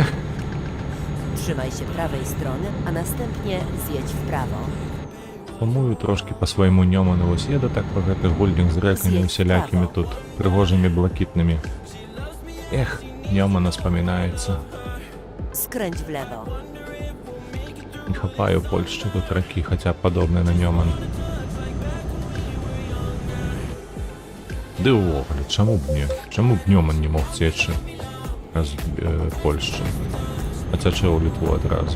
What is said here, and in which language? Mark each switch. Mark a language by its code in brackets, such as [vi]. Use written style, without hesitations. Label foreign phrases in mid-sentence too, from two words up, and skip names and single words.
[pl] Trzymaj się prawej strony, a następnie zjedź w prawo. [be] сумую трошки по свайму Нёману вось еду так па гэтых гульнях з рэкамі усялякімі тут, прыгожымі блакітнымі. Эх, Нёмана спамінаецца. [pl] Skręć w lewo. [be] Не хапаю Польшчы тут ракі, хаця падобныя на Нёман. Ды ўвогуле, чаму б Нёман не мог цечы з Польшчы, а цячэ ў Літву адразу.